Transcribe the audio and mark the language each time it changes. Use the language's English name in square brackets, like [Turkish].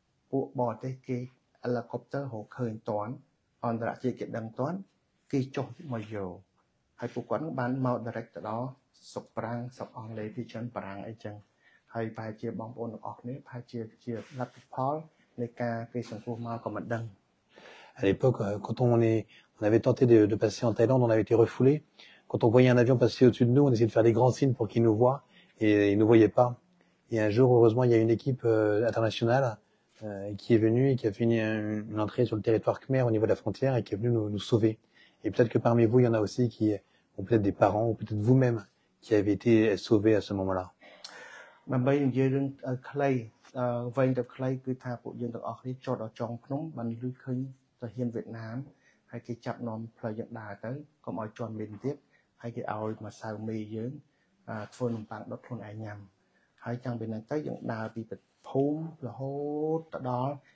[Khmer] ពួកបរទេសគេ helicopter រកឃើញតាន់អន្តរជាតិគេដឹងតាន់គេចុះមកយកហើយពួកគាត់បានមក direct ទៅដល់ស្រុកប្រាំងស្រុកអង់គ្លេសទីជនប្រាំងអីចឹងហើយប្រហែលជាបងប្អូនទាំងអស់គ្នាប្រហែលជាលទ្ធផលនៃការគេសង្គ្រោះមកក៏មិនដឹង [French] À l'époque, quand on avait tenté de passer en Thaïlande, on avait été refoulé. Quand on voyait un avion passer au-dessus de nous, on essayait de faire des grands signes pour qu'il nous voie et il ne nous voyait pas. Et un jour, heureusement, il y a une équipe internationale qui est venue et qui a fait une entrée sur le territoire khmer au niveau de la frontière et qui est venue nous sauver. Et peut-être que parmi vous, il y en a aussi qui ont peut-être des parents ou peut-être vous-même qui avez été sauvés à ce moment-là. [Khmer] ដើម្បីនិយាយរឿងខ្លីវែងទៅខ្លីគឺថាពួកយើងទាំងអស់គ្នាចុះដល់ចុងភ្នំបានលឺឃើញទាហានវៀតណាមហើយគេចាប់នាំផ្លូវយើងដើរទៅកុំឲ្យជន់មានទៀតហើយគេឲ្យមកសៅមីយើងធ្វើនំប៉័ងដុតខ្លួនឯងញ៉ាំហើយចាំពីហ្នឹងទៅយើងដើរពីភូមិរហូតទៅដល់